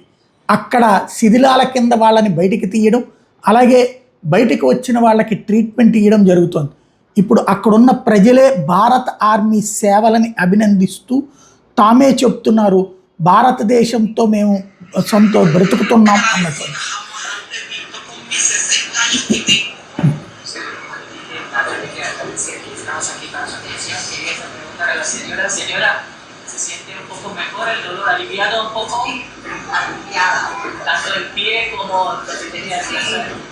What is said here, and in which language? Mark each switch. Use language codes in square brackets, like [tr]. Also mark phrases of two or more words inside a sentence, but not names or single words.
[te] అక్కడ శిథిలాల కింద వాళ్ళని బయటికి తీయడం, అలాగే బయటికి వచ్చిన వాళ్ళకి ట్రీట్మెంట్ ఇవ్వడం జరుగుతోంది. ఇప్పుడు అక్కడున్న ప్రజలే భారత ఆర్మీ సేవలని అభినందిస్తూ తామే చెప్తున్నారు, భారతదేశంతో మేము బ్రతుకుతున్నాం అన్నట్టు. [es] Estamos aquí para su atención. Quería preguntar a la señora, ¿se siente un poco mejor, el dolor aliviado un poco? Aliviada. Tanto el pie como lo que tenía el pie.